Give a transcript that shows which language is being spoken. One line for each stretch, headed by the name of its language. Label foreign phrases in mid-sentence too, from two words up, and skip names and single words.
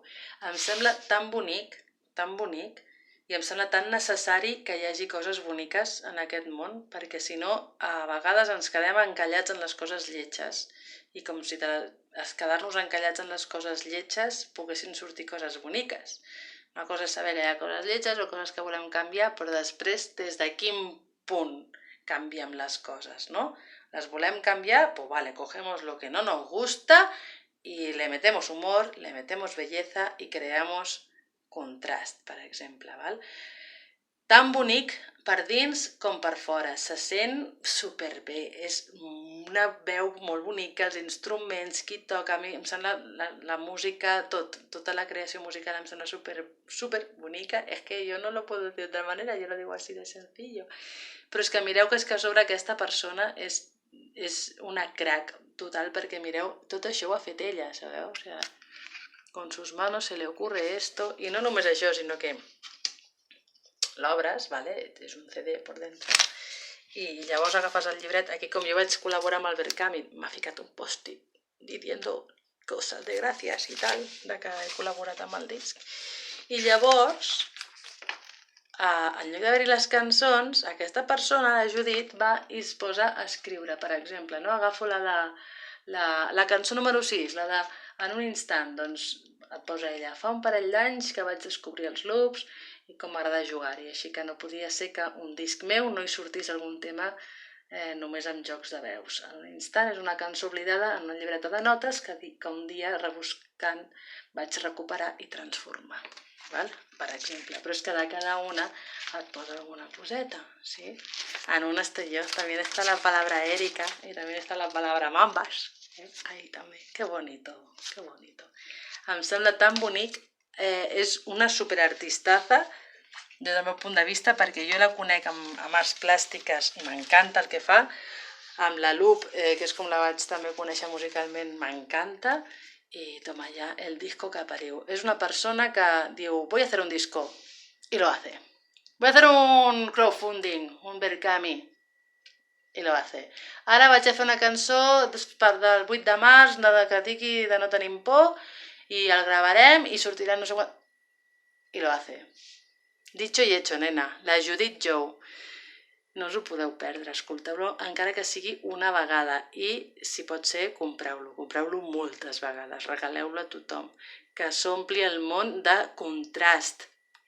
Catalan: Em sembla tan bonic, i em sembla tan necessari que hi hagi coses boniques en aquest món, perquè si no, a vegades ens quedem encallats en les coses lletges. I com si quedar-nos encallats en les coses lletges poguessin sortir coses boniques. Una cosa és saber que hi ha coses lletges o coses que volem canviar, però després des de quin punt canviem les coses, no?
Spanish: Las volem cambiar, pues vale, cogemos lo que no nos gusta y le metemos humor, le metemos belleza y creamos contrast,
Catalan: per exemple,
Spanish: val?
Catalan: Tan bonic per dins com per fora, se sent superbé, és una veu molt bonica, els instruments, qui toca, a mi em sembla la música, tota la creació musical em sembla super bonica, és que jo
Spanish: no lo puedo decir de otra manera, yo lo digo así de sencillo,
Catalan: però és que mireu que a sobre aquesta persona és una crack total, perquè mireu, tot això ho ha fet ella, sabeu?
Spanish: O sea, con sus manos se le ocurre esto,
Catalan: i no només això, sinó que l'obres, vale? És un CD per dentro, i llavors agafes el llibret, aquí com jo vaig col·laborar amb el Berkami, m'ha ficat un post-it
Spanish: diciendo cosas
Catalan: de gràcies i tal, de que he col·laborat amb el disc, i llavors en lloc d'haver-hi les cançons, aquesta persona, la Judit, va i es posa a escriure, per exemple, no? Agafo la cançó número 6, la de En un instant, doncs et posa ella. Fa un parell d'anys que vaig descobrir els loops i com m'agrada jugar-hi, així que no podia ser que un disc meu no hi sortís algun tema només amb jocs de veus. En un instant és una cançó oblidada en una llibreta de notes que un dia rebuscant vaig recuperar i transformar. Val? Per exemple, però és que de cada una et posa alguna coseta, ¿sí?
Spanish: En una estoy yo, también está la palabra Erika y también está la palabra Mambas, ahí també, que bonito, que bonito.
Catalan: Em sembla tan bonic, és una superartistaza des del meu punt de vista, perquè jo la conec amb arts plàstiques i m'encanta el que fa, amb la Loop, que és com la vaig també conèixer musicalment, m'encanta,
Spanish: y toma ya el disco que pariu.
Catalan: És una persona que diu,
Spanish: voy a hacer un disco, y lo hace. Voy a hacer un crowdfunding, un Berkami, i lo hace.
Catalan: Ara vaig a fer una cançó del 8 de març, que digui de no tenim por, i el gravarem i sortirà no sé quan...
Spanish: I lo hace. Dicho y hecho, nena.
Catalan: La Judith Joe. No us ho podeu perdre, escolteu-lo encara que sigui una vegada i, si pot ser, compreu-lo moltes vegades, regaleu-lo a tothom, que s'ompli el món de contrast,